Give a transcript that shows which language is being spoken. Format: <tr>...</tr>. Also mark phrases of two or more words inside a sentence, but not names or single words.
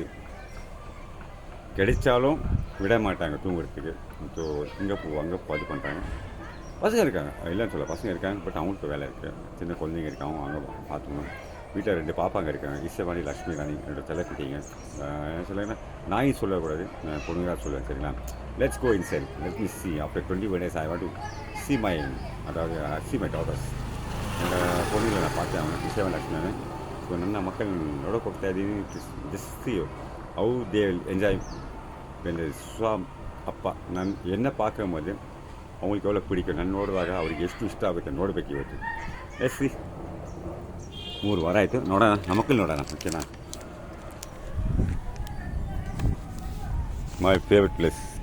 <ta>கிடைச்சாலும் விட மாட்டாங்க தூங்குறதுக்கு. ஸோ இங்கே அங்கே அது பண்ணுறாங்க. பசங்க இருக்காங்க, இல்லைன்னு சொல்ல, பசங்க இருக்காங்க. பட் அவங்களுக்கு வேலை இருக்குது. சின்ன குழந்தைங்க இருக்காங்க, அங்கே பார்த்துக்கணும். வீட்டில் 2 பாப்பாங்க இருக்காங்க, விசயராணி, லக்ஷ்மி ராணி. என்னோட தலைப்பிட்டீங்க சொல்லுங்கன்னா நான் சொல்லக்கூடாது, பொண்ணுங்களாக சொல்லுவேன். சரிங்களா?</ta> <en>Let's go inside. Let me see after 21 days I want to see my daughters.</en> <ta>என்னோடய பொண்ணுங்களை நான் பார்த்தேன். அவங்க விசயராணி, லக்ஷ்மி ராணி.</ta> <kn>ஸோ ನನ್ನ ಮಕ್ಕಳು ನೋಡೋಕೆ ಹೋಗ್ತಾ ಇದ್ದೀನಿ.</kn> <en>just see how they will enjoy when</en> <kn>ಅಪ್ಪ ನಾನು</kn> <ta>என்ன பார்க்கும்போது அவங்களுக்கு எவ்வளோ பிடிக்கும்.</ta> <kn>ನಾನು ನೋಡುವಾಗ ಅವ್ರಿಗೆ ಎಷ್ಟು ಇಷ್ಟ ಆಗುತ್ತೆ ನೋಡಬೇಕು ಇವತ್ತು.</kn> <en>yes see</en> <kn>3 ವಾರ ಆಯಿತು. ನೋಡೋಣ, ನಮ್ಮ ಮಕ್ಕಳು ನೋಡೋಣ. ಓಕೆನಾ?</kn> <en>my favourite place.</en>